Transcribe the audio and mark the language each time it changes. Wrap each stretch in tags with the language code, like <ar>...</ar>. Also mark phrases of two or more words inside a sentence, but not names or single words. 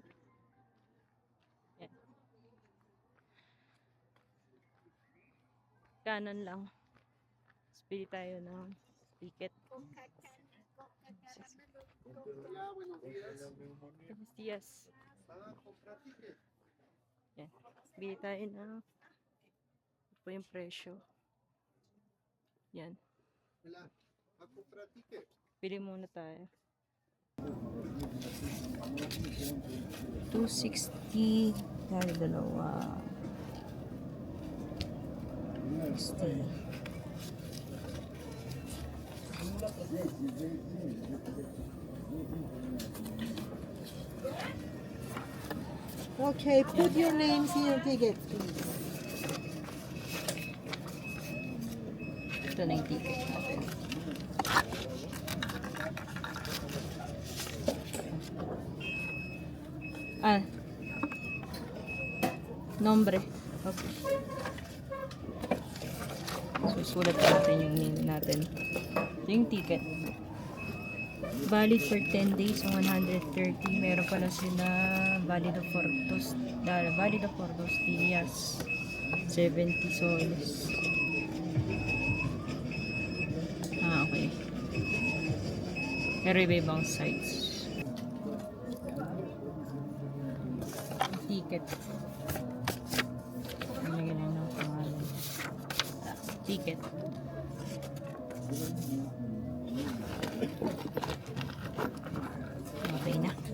<tl>Yan. Kanan lang. Bili tayo ng ticket.</tl> <es>Buenos días.</es> <tl>Yan. Bili tayo ng ito po yung presyo. Yan. Bili muna tayo. 260 dahil dalawa 60.</tl> <en>Okay, put your names in your ticket, please.</en> <tl>Ito na yung ticket natin.</tl> <es>Nombre. Okay.</es> <tl>Susulat natin yung name natin. Ito yung ticket.</tl> <en>Valid for 10 days,</en> <tl>130. Meron pala sila</tl> <en>valid for</en> <tl>2 días, 70 soles. Okay. Pero iba-ibang sites. Ticket. Nalagyan na ng pangalan. Ticket. Okay na.</tl>